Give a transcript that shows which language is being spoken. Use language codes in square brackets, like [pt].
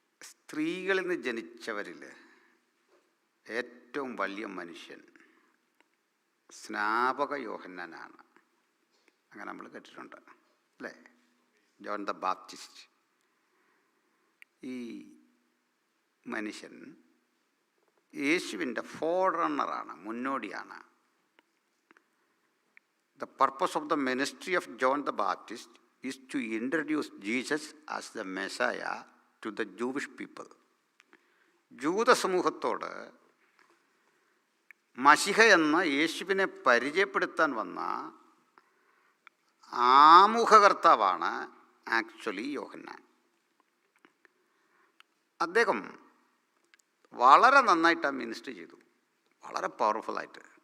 [ml] സ്ത്രീകളിൽ നിന്ന് ജനിച്ചവരിൽ ഏറ്റവും വലിയ മനുഷ്യൻ സ്നാപക യോഹന്നാനാണ്. അങ്ങനെ നമ്മൾ കേട്ടിട്ടുണ്ട് അല്ലേ? John the Baptist. ഈ മനുഷ്യൻ യേശുവിൻ്റെ ഫോർറണ്ണറാണ്, മുന്നോടിയാണ്. [en] The purpose of the ministry of John the Baptist is to introduce Jesus as the Messiah to the Jewish people. [ml] ജൂത സമൂഹത്തോട് മശിഹ എന്ന യേശുവിനെ പരിചയപ്പെടുത്താൻ വന്ന ആമുഖകർത്താവാണ് ആക്ച്വലി യോഹന്നാൻ. അദ്ദേഹം വളരെ നന്നായിട്ട് ആ മിനിസ്റ്റർ ചെയ്തു, വളരെ പവർഫുള്ളായിട്ട്.